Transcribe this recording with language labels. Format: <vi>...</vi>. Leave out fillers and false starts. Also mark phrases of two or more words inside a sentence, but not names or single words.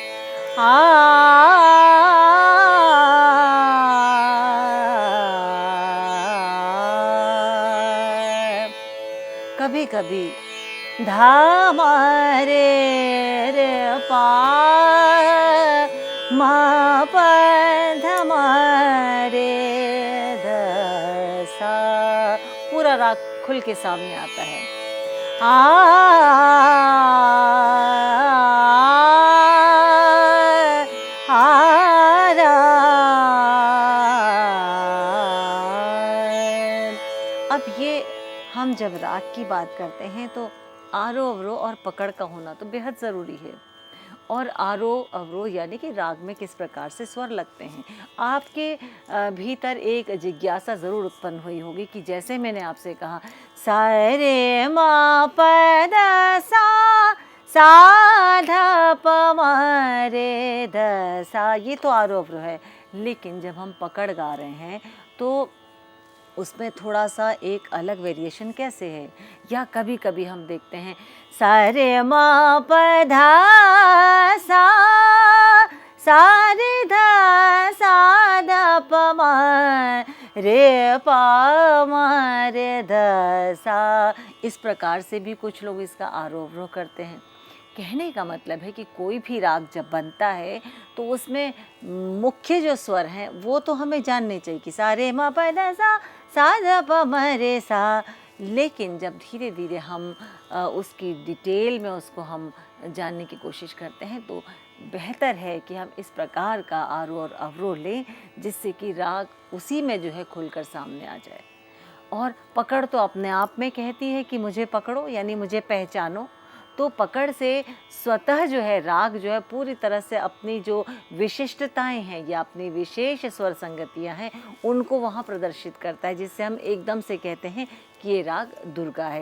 <hi>कभी कभी धा म रे रे पा म प ध म रे ध सा, पूरा राग खुल के सामने आता है। अब ये हम जब राग की बात करते हैं तो आरोह अवरोह और पकड़ का होना तो बेहद ज़रूरी है और आरोह अवरोह यानी कि राग में किस प्रकार से स्वर लगते हैं। आपके भीतर एक जिज्ञासा ज़रूर उत्पन्न हुई होगी कि जैसे मैंने आपसे कहा सा रे मा प ध सा ध प म रे ध सा, ये तो आरोह अवरोह है। लेकिन जब हम पकड़ गा रहे हैं तो उसमें थोड़ा सा एक अलग वेरिएशन कैसे है, या कभी कभी हम देखते हैं सा रे म प ध सा रे ध सा ध प म रे प म रे ध सा, इस प्रकार से भी कुछ लोग इसका आरोह अवरोह करते हैं। कहने का मतलब है कि कोई भी राग जब बनता है तो उसमें मुख्य जो स्वर हैं वो तो हमें जानने चाहिए कि सा रे म प ध सा ध प म रे सा। लेकिन जब धीरे धीरे हम उसकी डिटेल में उसको हम जानने की कोशिश करते हैं तो बेहतर है कि हम इस प्रकार का आरोह और अवरोह लें जिससे कि राग उसी में जो है खुलकर सामने आ जाए। और पकड़ तो अपने आप में कहती है कि मुझे पकड़ो यानी मुझे पहचानो, तो पकड़ से स्वतः जो है राग जो है पूरी तरह से अपनी जो विशिष्टताएं हैं या अपनी विशेष स्वर संगतियां हैं उनको वहाँ प्रदर्शित करता है, जिससे हम एकदम से कहते हैं कि ये राग दुर्गा है।</hi>